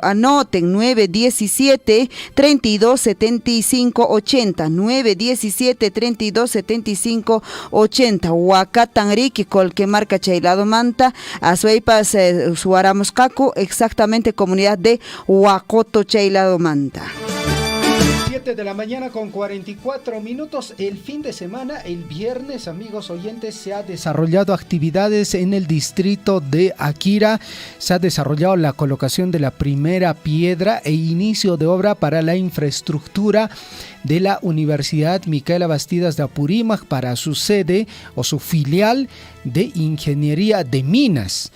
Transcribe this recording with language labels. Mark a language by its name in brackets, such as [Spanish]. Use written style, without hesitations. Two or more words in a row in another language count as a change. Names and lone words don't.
[Spanish] Anoten 917-3275-80, 917-3275-80, Huacatanriqui, Colquemarca, Chaylado Manta, Azueipas, Suáramos Cacu, exactamente comunidad de Huacoto, Chaylado Manta. 7 de la mañana con 44 minutos. El fin de semana, el viernes, amigos oyentes, se ha desarrollado actividades en el distrito de Akira. Se ha desarrollado la colocación de la primera piedra e inicio de obra para la infraestructura de la Universidad Micaela Bastidas de Apurímac para su sede o su filial de Ingeniería de Minas.